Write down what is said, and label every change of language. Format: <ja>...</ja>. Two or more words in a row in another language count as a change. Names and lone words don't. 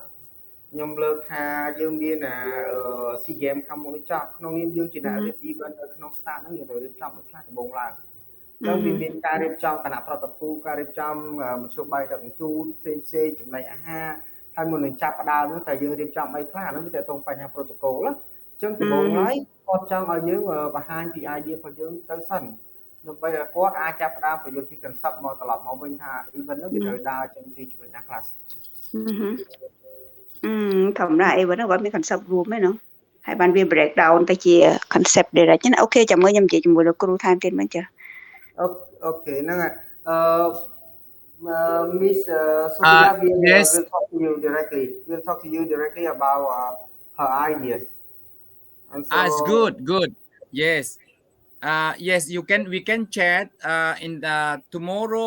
<km>ខ្ញុំលើកថាយើងមានSEA Games ខាងមុខនេះចោះក្នុងនាមយើងជាអ្នករៀប event នៅក្នុង start ហ្នឹងយើងត្រូវរៀបចំឲ្យខ្លះដំបូងឡើងចឹងវាមានការរៀបចំគណៈប្រតិភូការរៀបចំមធ្យោបាយដឹកជញ្ជូនផ្សេងៗចំណីអាហារហើយមុននឹងចាប់ផ្ដើមហ្នឹងតែយើងរៀបចំអីខ្លះហ្នឹងវាតើតងបញ្ហា protocol ណាចឹងដំបូងឡើយគាត់ចង់ឲ្យយើងបង្ហាញពី idea របស់យើងទៅសិនដើម្បីឲ្យគាត់អាចចាប់ផ្ដើមប្រយុទ្ធពី concept មកត្រឡប់មកវិញថា event ហ្នឹងវាត្រូវដើរចេញពីចំណុចណាខ្លះ ធម្មតា event ហ្នឹងគាត់មាន concept រួមហ្នឹងណាហើយបានវា</km> <en>break down</en> <km>ទៅជា</km> <en>concept direct</en> <km>ណាអូខេចាំមើលខ្ញុំនិយាយជាមួយលោកគ្រូថែមទៀតមកចា អូខេហ្នឹងហើយ</km> <en>Miss Sophia will talk to you directly. We'll talk to you directly about her ideas. And so, it's good. Yes. Yes, we can chat in the tomorrow.</en>